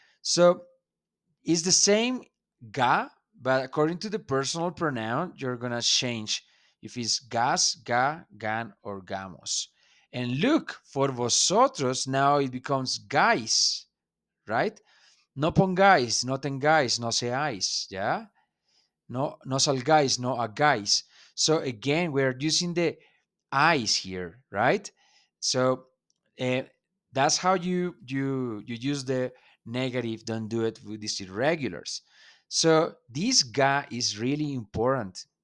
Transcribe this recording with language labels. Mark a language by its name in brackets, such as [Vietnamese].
[English] So it's the same ga, but according to the personal pronoun, you're gonna change if it's gas, ga, gan, or gamos. And look, for vosotros, now it becomes guys, right? [Spanish] No pongáis, no tengáis, no seáis, ¿ya? No, no salgáis, no hagáis. [English] So again, we're using the eyes here, right? So uh, that's how you use the negative. Don't do it with these irregulars. So this ga is really important.